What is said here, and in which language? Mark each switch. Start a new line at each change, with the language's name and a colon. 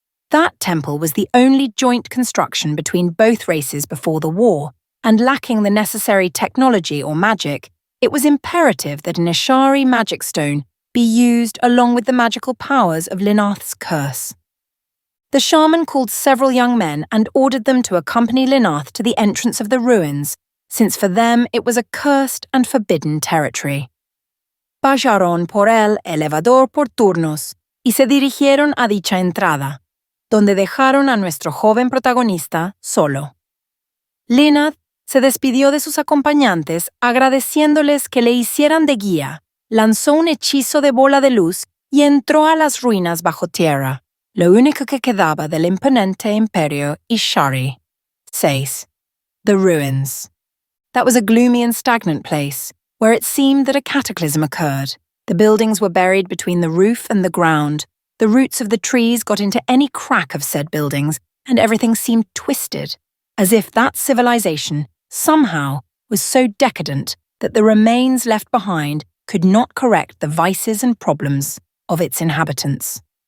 English: That temple was the only joint construction between both races before the war, and lacking the necessary technology or magic, it was imperative that an Ishari magic stone be used along with the magical powers of Linnath's curse. The shaman called several young men and ordered them to accompany Linnath to the entrance of the ruins, since for them it was a cursed and forbidden territory.
Spanish: Pasaron por el elevador por turnos y se dirigieron a dicha entrada, donde dejaron a nuestro joven protagonista solo. Linnath se despidió de sus acompañantes agradeciéndoles que le hicieran de guía, lanzó un hechizo de bola de luz y entró a las ruinas bajo tierra, lo único que quedaba del imponente imperio Ishari.
English: 6. The ruins. That was a gloomy and stagnant place, where it seemed that a cataclysm occurred. The buildings were buried between the roof and the ground. The roots of the trees got into any crack of said buildings, and everything seemed twisted, as if that civilization, somehow, was so decadent that the remains left behind could not correct the vices and problems of its inhabitants.